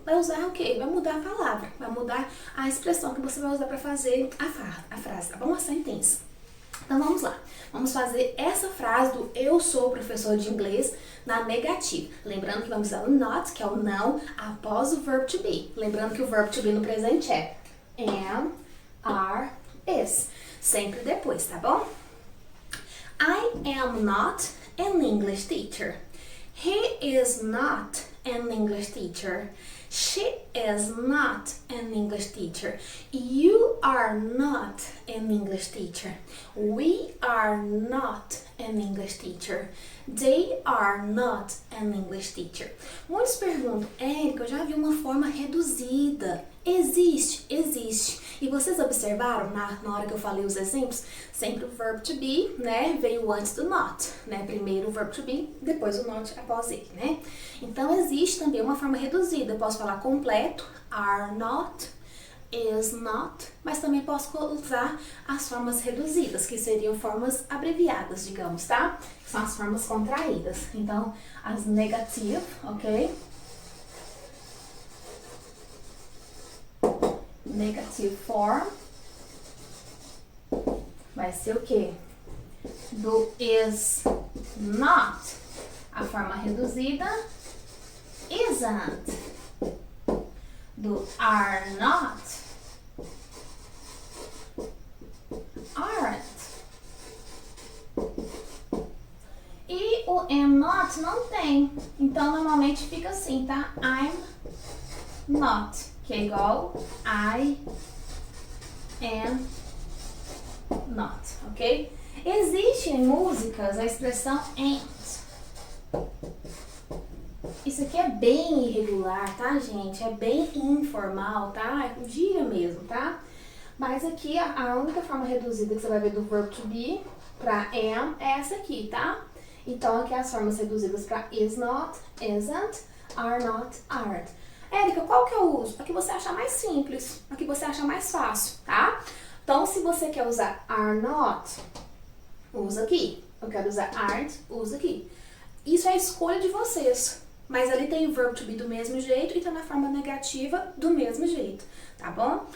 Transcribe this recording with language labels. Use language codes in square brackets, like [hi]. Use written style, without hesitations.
[pt] Vai usar o quê? Vai mudar a palavra. Vai mudar a expressão que você vai usar para fazer a frase, tá bom? A sentença. Então, vamos lá. Vamos fazer essa frase do eu sou professor de inglês na negativa. Lembrando que vamos usar o not, que é o não, após o verb to be. Lembrando que o verb to be no presente é am, are, is. Sempre depois, tá bom? [en] I am not an English teacher. He is not an English teacher. She is not an English teacher. You are not an English teacher. We are not an English teacher. They are not an English teacher. [pt] Muitos perguntam, Érica, eu já vi uma forma reduzida. Existe. E vocês observam observaram na hora que eu falei os exemplos? Sempre o verbo to be, né, veio antes do not, né? Primeiro o verbo to be, depois o not após ele, né? Então existe também uma forma reduzida. Eu posso falar completo, are not, is not, mas também posso usar as formas reduzidas, que seriam formas abreviadas, digamos, tá? São as formas contraídas. Então, as negative, ok? Negative form vai ser o quê? Do is not, a forma reduzida, isn't. Do are not, aren't. E o am not não tem. Então, normalmente fica assim, tá? I'm not, que é igual I am not, ok? Existe em músicas a expressão ain't. Isso aqui é bem irregular, tá, gente? É bem informal, tá? É gíria mesmo, tá? Mas aqui a única forma reduzida que você vai ver do verbo to be para am é essa aqui, tá? Então aqui as formas reduzidas para is not, isn't, are not, aren't. Érica, qual que eu uso? A que você acha mais simples, a que você acha mais fácil, tá? Então se você quer usar are not, usa aqui. Eu quero usar aren't, usa aqui. Isso é a escolha de vocês. Mas ali tem o verbo to be do mesmo jeito e tá na forma negativa do mesmo jeito, tá bom?